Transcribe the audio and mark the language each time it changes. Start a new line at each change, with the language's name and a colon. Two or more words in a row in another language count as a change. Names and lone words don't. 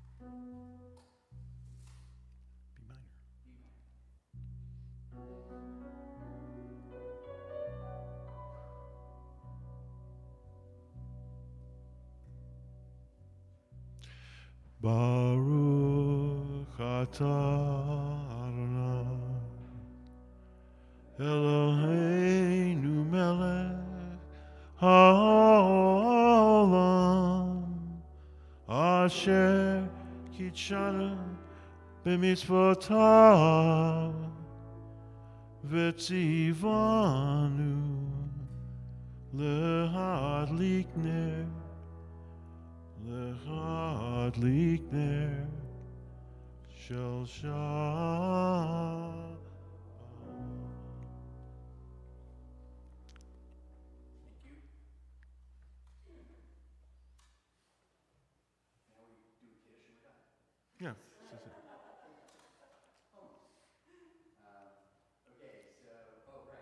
English: B minor.
Hebrew: ברוך אתה אדוני אלוהינו מלך העולם אשר קדשנו במצוותיו וציונו להדליק נר להדליק נר של שבת.
English: Thank you. Now we do a Kiddush and we're done. Yeah. Okay, so, right.